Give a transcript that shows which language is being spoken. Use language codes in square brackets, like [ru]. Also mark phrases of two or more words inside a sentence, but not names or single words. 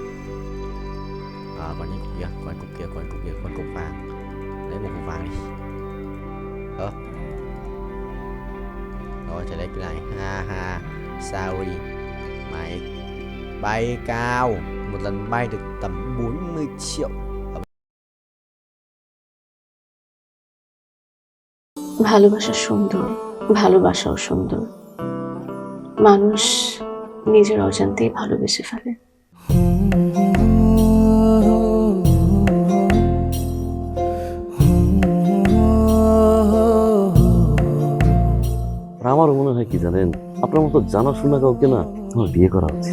[vi] Còn những cục kia, còn cục vàng. Lấy một cục vàng đi. Rồi trở lại cái này. Ha sorry. Mày bay cao. Một lần bay được tầm 40 triệu. [bn] ভালোবাসা সুন্দর, ভালোবাসাও সুন্দর। মানুষ নিজের অজান্তেই ভালোবেসে ফেলে। আমারও মনে হয় কি জানেন, আপনার মতো জানাশোনা কাউকে না আমার বিয়ে করা উচিত।